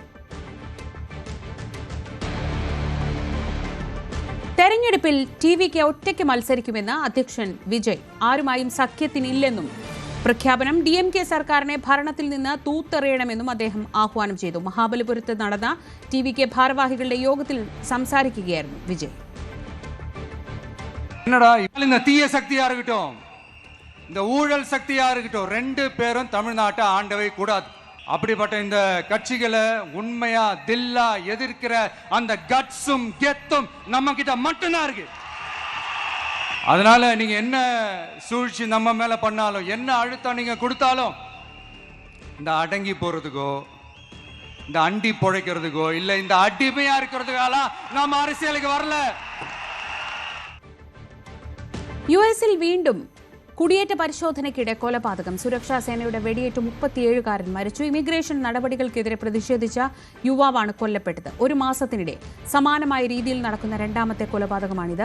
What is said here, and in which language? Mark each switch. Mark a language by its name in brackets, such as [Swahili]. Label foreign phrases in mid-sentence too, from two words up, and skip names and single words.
[Malayalam] തെരഞ്ഞെടുപ്പിൽ TVK ഒറ്റയ്ക്ക് മത്സരിക്കുമെന്ന് അധ്യക്ഷൻ വിജയ്. ആരുമായും സഖ്യത്തിനില്ലെന്നും പ്രഖ്യാപനം. DMK സർക്കാരിനെ ഭരണത്തിൽ നിന്ന് തൂത്തെറിയണമെന്നും അദ്ദേഹം ആഹ്വാനം ചെയ്തു. മഹാബലിപുരത്ത് നടന്ന TVK ഭാരവാഹികളുടെ യോഗത്തിൽ സംസാരിക്കുകയായിരുന്നു വിജയ്. [Tamil] தீய சக்தியா இருக்கட்டும், இந்த ஊழல் சக்தியா இருக்கட்டும், 2 பேரும் தமிழ்நாட்டை ஆண்டவை கூடாது. அப்படிப்பட்ட இந்த கட்சிகளை உண்மையா தில்லா எதிர்க்கிற அந்த கட்ஸும் கெத்தும் நம்ம கிட்ட மட்டும்தான் இருக்கு. அதனால நீங்க என்ன சூழ்ச்சி நம்ம மேல பண்ணாலும், என்ன அழுத்தம் நீங்க கொடுத்தாலும், இந்த அடங்கி போறதுக்கோ, இந்த அண்டி பொழைக்கிறதுக்கோ, இல்ல இந்த அடிமையா இருக்கிறதுக்கால நம்ம அரசியலுக்கு வரல. [Malayalam] US-ൽ വീണ്ടും കുടിയേറ്റ പരിശോധനയ്ക്കിടെ കൊലപാതകം. സുരക്ഷാ സേനയുടെ വെടിയേറ്റ് 37കാരൻ മരിച്ചു. ഇമിഗ്രേഷൻ നടപടികൾക്കെതിരെ പ്രതിഷേധിച്ച യുവാവാണ് കൊല്ലപ്പെട്ടത്. 1 മാസത്തിനിടെ സമാനമായ രീതിയിൽ നടക്കുന്ന 2ാമത്തെ കൊലപാതകമാണിത്.